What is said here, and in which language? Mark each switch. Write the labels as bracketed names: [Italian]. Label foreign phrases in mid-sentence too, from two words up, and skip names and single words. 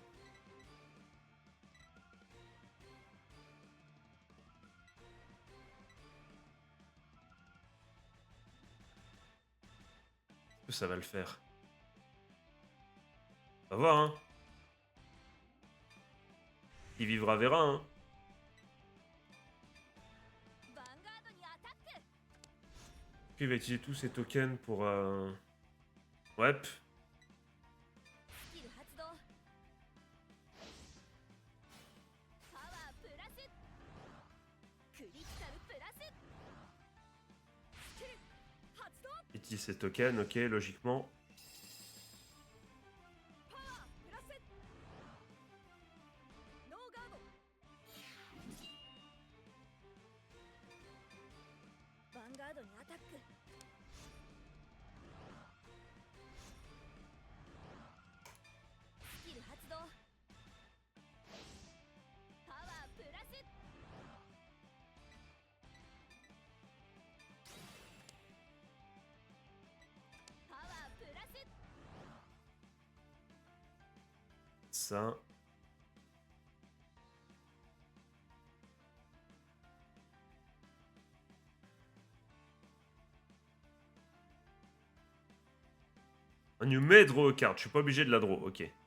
[French] Est-ce que ça va le faire? On va voir, hein. Qui vivra verra, hein. [Japanese] ヴァンガードにアタック [French] Puis il va utiliser tous ses tokens pour... Ouais. [Japanese] スキル発動パワープラスクリティカルプラススキル発動 [French] Utilise ses tokens, ok, logiquement. [Japanese] パワープラスノーガードヴァンガードにアタックスキル発動パワープラスパワープラス [French] Ça. On nous met [English] draw card, [French] je suis pas obligé de la draw, ok.